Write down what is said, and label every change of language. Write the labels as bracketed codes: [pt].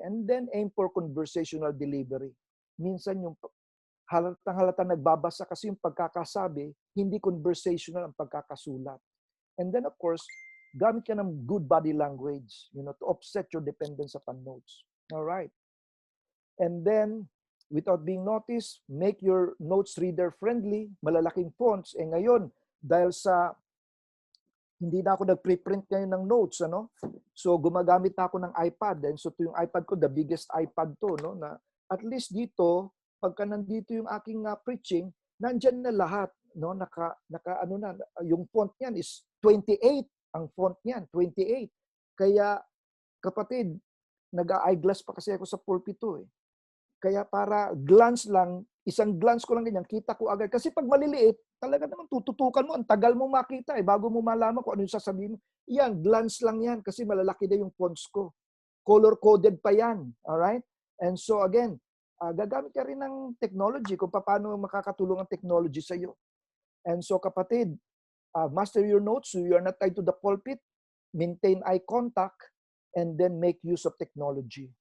[en] And then aim for conversational delivery. [tl] Minsan yung halatang nagbabasa kasi yung pagkakasabi, hindi conversational ang pagkakasulat. [en] And then of course, [tl] gamit ka ng [en] good body language, to offset your dependence upon notes. All right. And then, without being noticed, make your notes reader-friendly, [tl] malalaking fonts. Ngayon, dahil sa hindi na ako nag-preprint ngayon ng notes, So, gumagamit na ako ng iPad. And so, yung iPad ko, the biggest iPad to, na at least dito, pagka nandito yung aking preaching, nandyan na lahat, Naka yung font niyan is 28 ang font niyan, 28. Kaya, kapatid, nag-eyeglass pa kasi ako sa pulpito eh. Kaya para glance lang, isang glance ko lang ganyan, kita ko agad. Kasi pag maliliit, talaga naman tututukan mo, ang tagal mo makita eh, bago mo malaman kung ano yung sasabihin mo. Yan, glance lang yan kasi malalaki na yung fonts ko. Color-coded pa yan. Alright? And so again, gagamit ka rin ng technology kung paano makakatulong ang technology sa iyo. [en] And so kapatid, master your notes so you are not tied to the pulpit, maintain eye contact, and then make use of technology.